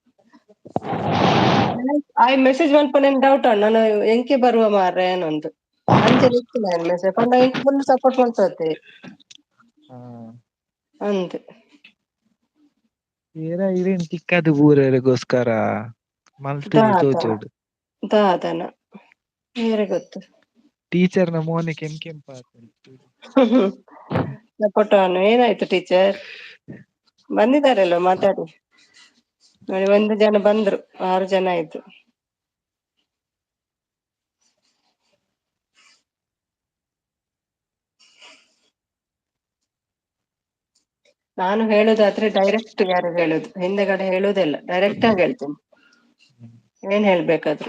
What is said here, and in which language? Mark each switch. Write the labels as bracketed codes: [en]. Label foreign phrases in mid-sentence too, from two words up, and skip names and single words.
[tcy] ಆಯ್ ಮೆಸೇಜ್ ಮಲ್ಪುನೆನ್ ಡೌಟ್ ನಾನು ಎಂಕೆ ಬರುವ ಮಾರ್ರೆ ಆನೊಂದು ಅಂಚನೆ ಇತ್ತಿನ ಮೆಸೇಜ್ ಪಂಡ ಎಂಕ್ [en] full support [tcy] ಮಲ್ತುವೆತೆ ಅಂದ್ ಏರ ಇರೆನ್ ತಿಕ್ಕದ್ ಪೂರೆರೆಗೋಸ್ಕರ ಮಲ್ತುದು ದಾದನ ತೋಜುಂಡು [kn] ದಾದನ ಯಾರಿಗೆ ಗೊತ್ತು. [tcy] ಟೀಚರ್ನ ಮೋನೆ ಕೆಂಪ್ ಕೆಂಪ್ ಆತುಂಡು [kn] ಸಪೋಟನ್ ಏನಾಯ್ತು ಟೀಚರ್ ಬಂದಿದ್ದಾರಲ್ವ ಮಾತಾಡಿ ನೋಡಿ 1 ಜನ ಬಂದ್ರು 6 ಜನ ಆಯ್ತು. ನಾನು ಹೇಳುದಾದ್ರೆ ಡೈರೆಕ್ಟ್ ಯಾರು ಹೇಳುದು ಹಿಂದೆಗಡೆ ಹೇಳುದಿಲ್ಲ, ಡೈರೆಕ್ಟ್ ಆಗಿ ಹೇಳ್ತೇನೆ ಏನ್ ಹೇಳ್ಬೇಕಾದ್ರು.